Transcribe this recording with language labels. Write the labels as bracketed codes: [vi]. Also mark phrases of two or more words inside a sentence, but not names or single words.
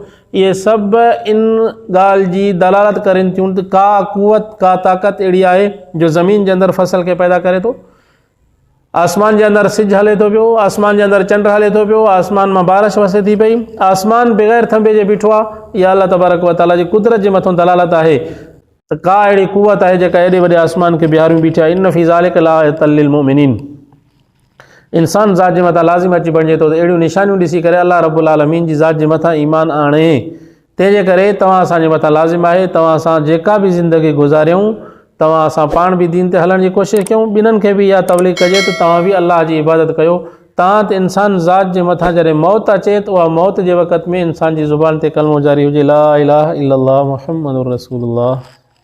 [sd] इहे सभु इन ॻाल्हि जी दलालत करनि थियूं त का क़ुवत, का ताक़त अहिड़ी आहे जो ज़मीन जे अंदरि फ़सल खे पैदा करे थो। आसमान जे अंदरि सिज हले थो पियो, आसमान जे अंदरि चंड हले थो पियो, आसमान मां बारिश वसे थी पई, आसमान बग़ैर थंबे जे बीठो आहे। इहा [ar] الله تبارك وتعالى [sd] जी कुदरत जे मथां दलालत आहे त का अहिड़ी क़ुवत आहे जेका एॾे वॾे आसमान खे बिहारियूं बीठी आहे। [ar] إن في ذلك لآية للمؤمنين, [sd] इंसान ज़ात जे मथां लाज़िम अची बणिजे थो त अहिड़ियूं निशानियूं ॾिसी करे [ar] الله رب العالمين [sd] जी ज़ात जे मथां ईमान आणे। तंहिंजे करे तव्हां असांजे मथां लाज़िम आहे, तव्हां असां जेका बि ज़िंदगी गुज़ारियूं, तव्हां असां पाण बि दीन ते हलण जी कोशिशि कयूं, ॿिन्हिनि खे बि इहा तबलीग कजे त तव्हां बि अलाह जी इबादत कयो। तव्हां त इंसान ज़ात जे मथां जॾहिं मौत अचे त उहा मौत जे वक़्त में इंसान जी ज़ुबान ते कलमो जारी हुजे, [ar] لا إله إلا الله محمد رسول الله.